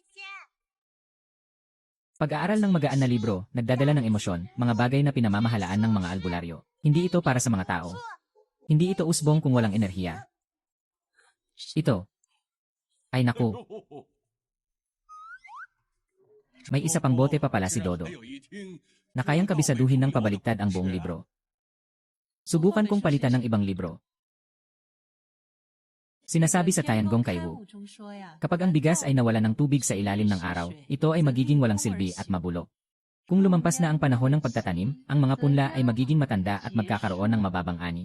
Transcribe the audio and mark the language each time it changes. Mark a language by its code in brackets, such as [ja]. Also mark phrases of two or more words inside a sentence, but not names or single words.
[tl] Pag-aaral ng magaan na libro, nagdadala ng emosyon, mga bagay na pinamamahalaan ng mga albularyo. Hindi ito para sa mga tao. Hindi ito usbong kung walang enerhiya. Ito. Ay naku, may isa pang bote pa pala si Dodo, [zh] 还有一听， [tl] na kayang kabisaduhin ng pabaligtad ang buong libro. Subukan kong palitan ng ibang libro. Sinasabi sa Tiangong kay Wu, kapag ang bigas ay nawala ng tubig sa ilalim ng araw, ito ay magiging walang silbi at mabulok. Kung lumampas na ang panahon ng pagtatanim, ang mga punla ay magiging matanda at magkakaroon ng mababang ani.